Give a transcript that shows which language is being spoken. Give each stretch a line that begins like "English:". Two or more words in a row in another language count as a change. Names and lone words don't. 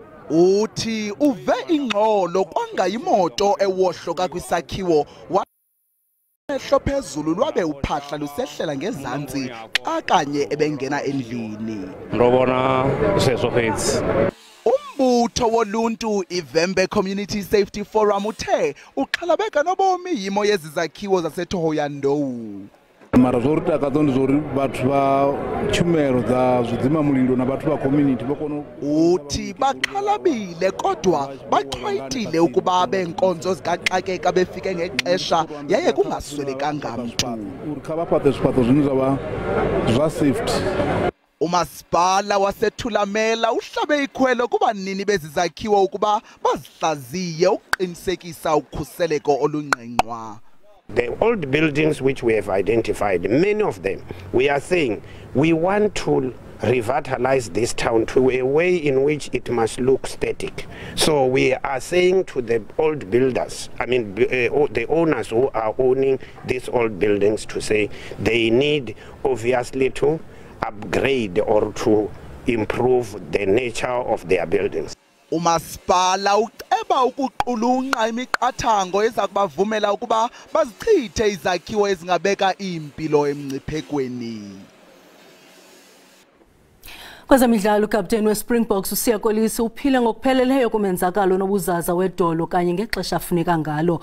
Xhosa: Uthi uve ingxolo kwangayimoto ewohloka kwisakhiwo ehlo phezulu lwabe uphahla lusehlela ngezantsi xa kanye ebengena endlini. Ndobona sesofetsi. Umbutho woluntu iVembe Community Safety Forum uthe uxhalabeka nobomi yimo yezizakhiwo zaseThoya Ndowu.
Venda: Mara zwo ri takadza ndi zori vhathu vha tshumelo dza zwidzima mulilo na vhathu vha community vha
Xhosa: uthi baxhalabile kodwa baxhwayitile ukuba benkonzo zikaxakeka befike ngexesha yaye kungaswelekanga mntu.
Venda: Uri kha vha fhaṱe zwifhaṱo zwine zwa zwa safety.
Xhosa: Umasipala wasethulamela uhlabe ikhwelo kubanini bezizakhiwo ukuba bazihlaziye ukuqinisekisa ukhuseleko olungqengqwa.
English: The old buildings which we have identified, many of them, we are saying we want to revitalize this town to a way in which it must look static. So we are saying to the old builders, I mean the owners who are owning these old buildings, to say they need obviously to upgrade or to improve the nature of their buildings.
Xhosa: Umasipala uceba ukuqulunqa imiqathango ezakubavumela ukuba bazichithe izakhiwo ezingabeka impilo emngciphekweni. Kwezemidlalo ukapteni weSpringboks uSiya Kolisi uphile ngokupheleleyo kumenzakalo nobuzaza wedolo kanye ngexesha afuneka ngalo.